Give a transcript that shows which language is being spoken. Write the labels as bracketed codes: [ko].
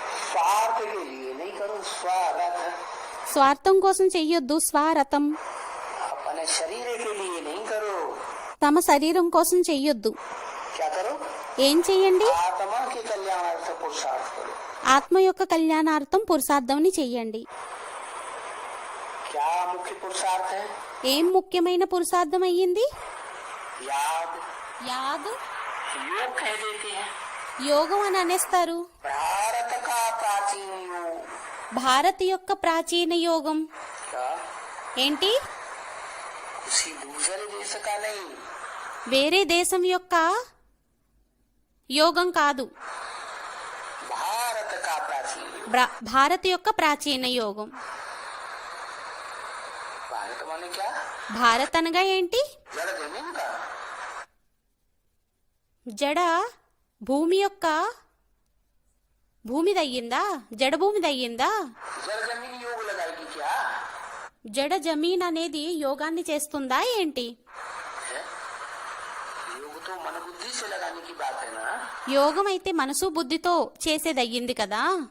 [hi] स्वार्थ के लिए नहीं करो. स्वार्थ [te] స్వార్థం కోసం చెయ్యొద్దు. స్వారథం. [hi] अपने शरीर के लिए नहीं करो. [te] తమ శరీరం కోసం చెయ్యొద్దు. [hi] क्या करो? [te] ఏం చెయ్యండి? [hi] आत्मा के कल्याणार्थ पुरुषार्थ करो. [te] ఆత్మ యొక్క కళ్యాణార్థం పురుషార్థంని చెయ్యండి. [hi] क्या मुख्य पुरुषार्थ है? [te] ఏం ముఖ్యమైన పురుషార్థం అయ్యింది? [hi] याद [te] యాద్. [hi] योग कह देते हैं. [te] యోగం అని అనేస్తారు. [hi] भारत का प्राचीन योग. [te] భారత్ యొక్క ప్రాచీన యోగం. [hi] क्या [te] ఏంటి? [hi] किसी दूसरे देश का नहीं. [te] వేరే దేశం యొక్క యోగం కాదు. [hi] भारत का प्राचीन योग. [te] భారత్ యొక్క ప్రాచీన యోగం. [hi] भारत माने क्या? [te] భారత్ అనగా ఏంటి? [hi] जड़ जमीन का. [te] జడ భూమి యొక్క భూమిదయ్యిందా? జడ భూమిదయ్యిందా? [hi] जड़ जमीन योग लगाएगी क्या? [te] జడ జమీన్ అనేది యోగాన్ని చేస్తుందా ఏంటి? [hi] है? योग तो मन बुद्धि से लगाने की बात है ना. [te] యోగం అయితే మనసు బుద్ధితో చేసేదయ్యింది కదా.